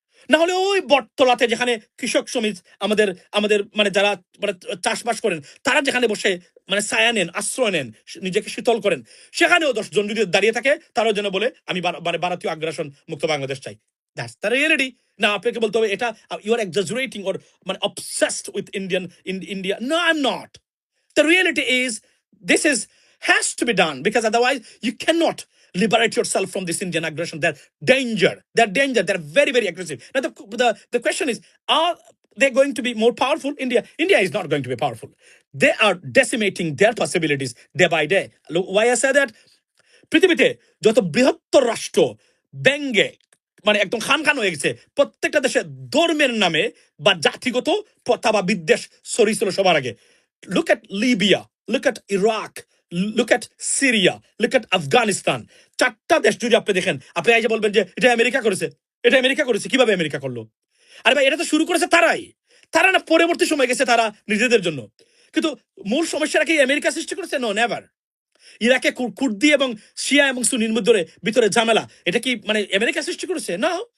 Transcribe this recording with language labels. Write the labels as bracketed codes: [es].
[bn] না হলে ওই বটতলাতে যেখানে কৃষক শ্রমিক আমাদের আমাদের মানে যারা মানে চাষবাস করেন, তারা যেখানে বসে মানে ছায়া নেন, আশ্রয় নেন, নিজেকে শীতল করেন, সেখানেও 10 জন যদি দাঁড়িয়ে থাকে, তারাও যেন বলে আমি মানে ভারতীয় আগ্রাসন মুক্ত বাংলাদেশ চাই। [en] That's the reality. [bn] না আপনাকে বলতে হবে এটা [en] You are exaggerating or মানে obsessed with India. No, I am not. The reality is, this has to be done, because otherwise you cannot liberate yourself from this Indian aggression. They're danger. They're very, very aggressive. Now the question is, are they going to be more powerful? India is not going to be powerful. They are decimating their possibilities day by day. Look, why I say that? [bn] পৃথিবীতে যত বৃহত্তর রাষ্ট্র ব্যঙ্গে মানে একদম খান হয়ে গেছে, প্রত্যেকটা দেশে ধর্মের নামে বা জাতিগত প্রথা বা বিদ্বেষ ছড়িয়েছিল সবার আগে। [en] Look at Libya, look at Iraq, look at Syria, look at Afghanistan. [bn] 4টা দেশ যদি আপনি দেখেন, আপনি এই যে বলবেন যে এটা আমেরিকা করেছে, এটা আমেরিকা করেছে, কিভাবে আমেরিকা করলো? আরে ভাই, এটা তো শুরু করেছে তারা না পরবর্তী সময় গেছে তারা নিজেদের জন্য। কিন্তু মূল সমস্যাটা কি আমেরিকা সৃষ্টি করেছে? [en] No, never. [bn] ইরাকে কুর্দি এবং শিয়া এবং সুন্নির ভিতরে ঝামেলা, এটা কি মানে আমেরিকা সৃষ্টি করেছে? না।